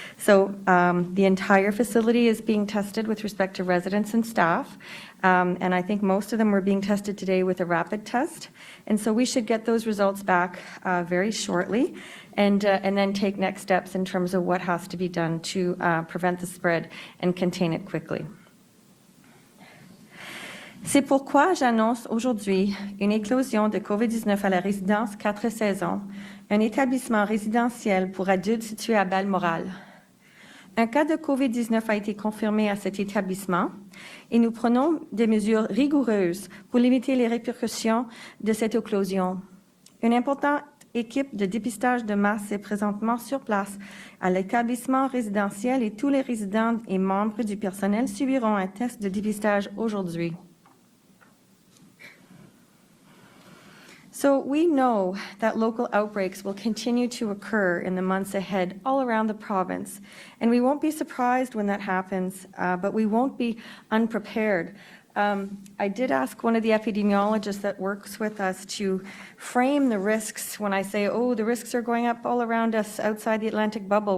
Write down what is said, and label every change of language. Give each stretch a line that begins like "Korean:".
English: So the entire facility is being tested with respect to residents and staff, and I think most of them were being tested today with a rapid test, and so we should get those results back very shortly, and then take next steps in terms of what has to be done to prevent the spread and contain it quickly.
French: C'est pourquoi j'annonce aujourd'hui une éclosion de COVID-19 à la résidence 4 saisons, un établissement résidentiel pour adultes situé à Balmoral. Un cas de COVID-19 a été confirmé à cet établissement et nous prenons des mesures rigoureuses pour limiter les répercussions de cette éclosion. Une importante équipe de dépistage de masse est présentement sur place à l'établissement résidentiel et tous les résidents et membres du personnel subiront un test de dépistage aujourd'hui.
English: So we know that local outbreaks will continue to occur in the months ahead all around the province, and we won't be surprised when that happens, but we won't be unprepared. I did ask one of the epidemiologists that works with us to frame the risks when I say, oh, the risks are going up all around us outside the Atlantic bubble.